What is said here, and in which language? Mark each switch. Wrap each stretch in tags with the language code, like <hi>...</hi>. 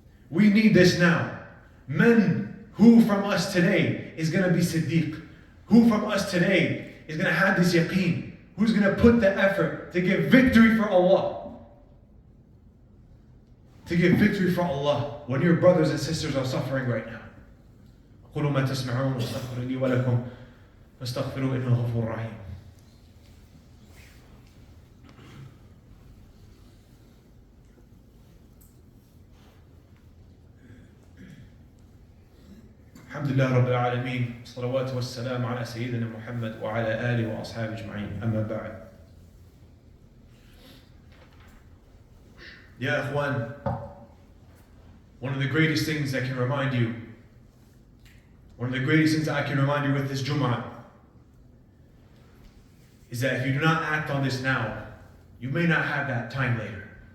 <en>We need this now. Men, who from us today is going to be Siddiq? Who from us today is going to have this yaqeen? Who's going to put the effort to give victory for Allah? To give victory for Allah when your brothers and sisters are suffering right now.</en> <ar>قولوا ما تسمعون واستغفر لي ولكم فاستغفروا إنه غفور رحيم. الحمد لله رب العالمين صلوات والسلام على سيدنا محمد وعلى آله وأصحابه أجمعين أما بعد.</ar> <en>Ya Ikhwan, one of the greatest things I can remind you, one of the greatest things I can remind you with this Jum'ah is that if you do not act on this now, you may not have that time later.</en>